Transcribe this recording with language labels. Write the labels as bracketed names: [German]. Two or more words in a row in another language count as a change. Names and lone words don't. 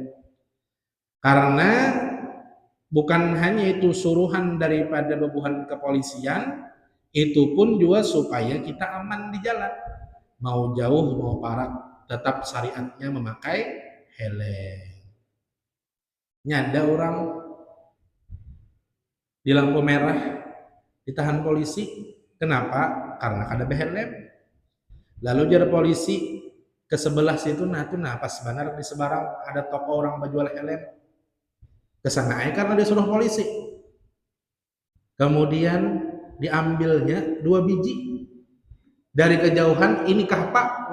[Indonesian] Karena bukan hanya itu suruhan daripada babuhan kepolisian, itu pun juga supaya kita aman di jalan. Mau jauh mau parak, tetap syariatnya memakai helm. Nyada orang di lampu merah ditahan polisi. Kenapa? Karena kada helm. Lalu jar polisi ke sebelah situ pas benar di sebarang ada toko orang menjual helm. Kesana aja karena disuruh polisi. Kemudian diambilnya 2 biji. Dari kejauhan, inikah Pak?